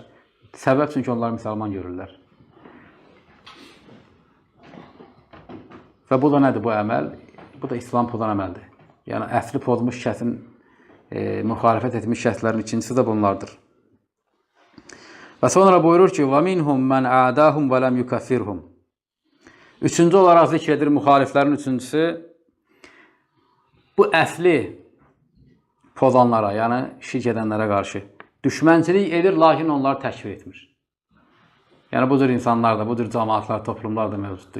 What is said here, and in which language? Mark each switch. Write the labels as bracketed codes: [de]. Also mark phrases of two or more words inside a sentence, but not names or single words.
[az] Səbəb çünki onlar müsəlman görürlər. Və bu da nədir bu əməl? Bu da İslam pozan əməldir. Yəni, əsli pozmuş kəsin, müxalifət etmiş kəslərin ikincisi də bunlardır. Və sonra buyurur ki, [ar] وَمِنْهُمْ مَنْ عَادَاهُمْ وَلَمْ يُكَفِّرْهُمْ. [az] Üçüncü olaraq zikr edir müxaliflərin üçüncüsü, bu əsli pozanlara, yəni şirk edənlərə qarşı düşmənçilik edir, lakin onları təkfir etmir. Yəni, bu cür insanlar da, bu cür cəmaatlar, toplumlar da mövcuddur.